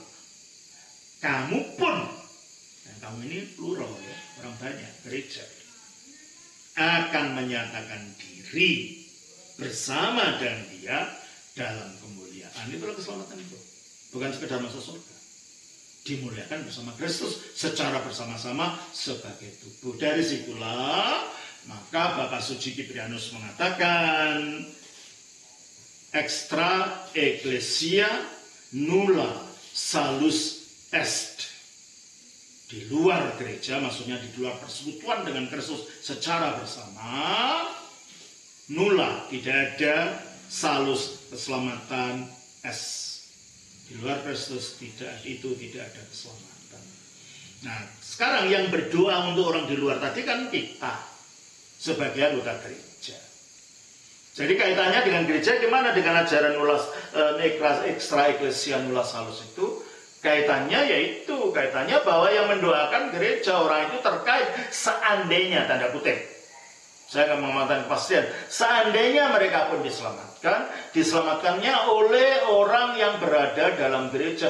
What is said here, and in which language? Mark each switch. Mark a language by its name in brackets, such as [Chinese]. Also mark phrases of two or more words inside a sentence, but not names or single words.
[Indonesian] Kamu pun, dan kamu ini plural ya, orang banyak, gereja, akan menyatakan diri bersama dengan dia dalam kemuliaan. Itulah keselamatan itu. Bukan sekedar masuk surga. Dimuliakan bersama Kristus secara bersama-sama sebagai tubuh. Dari situlah maka Bapak Suci Kiprianus mengatakan [Latin] extra ecclesia nulla salus est. [Indonesian] Di luar gereja, maksudnya di luar persekutuan dengan Kristus secara bersama, nulla, tidak ada salus, keselamatan, es. Di luar Kristus tidak ada keselamatan. Nah, sekarang yang berdoa untuk orang di luar tadi kan kita sebagai anggota gereja. Jadi kaitannya dengan gereja gimana dengan ajaran [Latin] extra ecclesia nulla salus [Indonesian] itu? Kaitannya bahwa yang mendoakan gereja orang itu terkait seandainya, tanda kutip. Saya akan mengatakan kepastian. Seandainya mereka pun diselamatkannya oleh orang yang berada dalam gereja.